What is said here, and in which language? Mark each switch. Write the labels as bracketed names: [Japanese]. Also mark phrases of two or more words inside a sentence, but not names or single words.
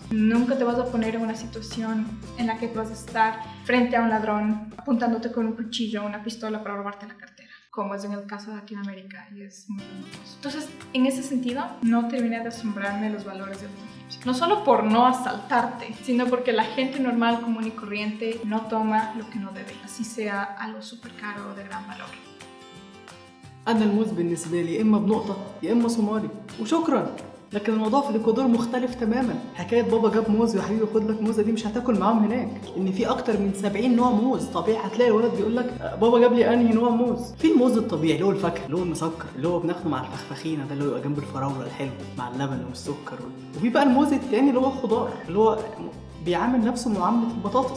[Spanish] Nunca te vas a poner en una situación en la que vas a estar frente a un ladrón apuntándote con un cuchillo o una pistola para robarte la cartera, como es en el caso de Latinoamérica y es muy peligroso. Entonces, en ese sentido, no terminé de asombrarme los valores de los egipcios. No solo por no asaltarte, sino porque la gente normal, común y corriente no toma lo que no debe, así sea algo súper caro o de gran valor. [Arabic] أنا الموز بالنسبة لي إما بنقطة يا إما صومالي وشكرا. لكن الموضوع في الإكوادور مختلف تماما. حكاية بابا جاب موز يا حبيبي خد لك موزة دي مش هتاكل معاهم هناك، إن في أكتر من 70 نوع موز. طبيعي هتلاقي الولد بيقول لك بابا جاب لي أنهي نوع موز. في الموز الطبيعي اللي هو الفاكهة اللي هو المسكر اللي هو بناخده مع الفخفخينة ده اللي هو يبقى جنب الفراولة الحلو مع اللبن والسكر وفي بقى الموز التاني اللي هو خضار اللي هو بيعامل نفسه معاملة البطاطس.